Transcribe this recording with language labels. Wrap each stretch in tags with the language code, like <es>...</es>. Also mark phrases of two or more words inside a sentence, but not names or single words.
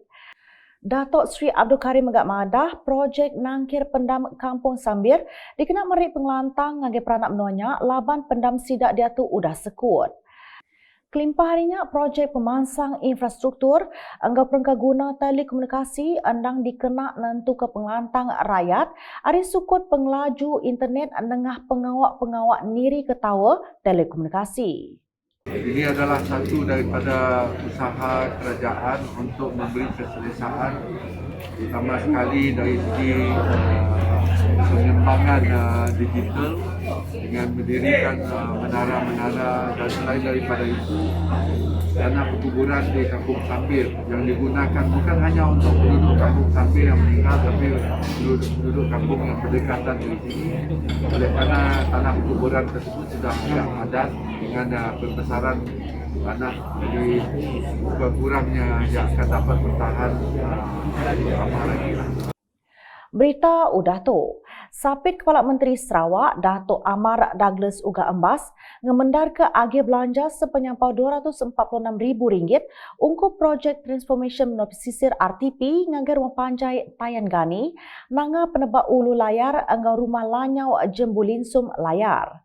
<iba>Datuk Seri Abdul Karim Megak Madah, projek nangkir pendam Kampung Sambir dikena merik pengelantang ngagi peranak menuanya laban pendam sidak dia tu udah sekut. Kelimpah harinya projek pemansang infrastruktur enggau perengka guna telekomunikasi andang dikena nentu ke pengelantang rakyat hari sukut pengelaju internet nengah pengawak-pengawak niri ke tower telekomunikasi.</iba> <ms>Ini adalah satu daripada usaha kerajaan untuk memberi keselesaan, terutama sekali dari segi pengembangan digital dengan mendirikan menara-menara, dan selain daripada itu dana perkuburan di Kampung Sambir yang digunakan bukan hanya untuk penduduk Kampung Sambir yang meninggal, tapi penduduk kampung yang berdekatan di sini. Oleh kerana tanah perkuburan tersebut sudah tidak padat dengan berbesaran tanah, jadi kurangnya yang akan dapat bertahan lama lagi.</ms> <iba>Berita udah tu. Sapit Kepala Menteri Sarawak, Datuk Amar Douglas Uga Embas, ngemendar ke agi belanja sepenyampau RM246,000 untuk projek Transformation Pesisir RTP ngagar Rumah Panjai Tayan Gani, nanga penebak ulu layar enggau rumah lanyau Jembulinsum layar.</iba>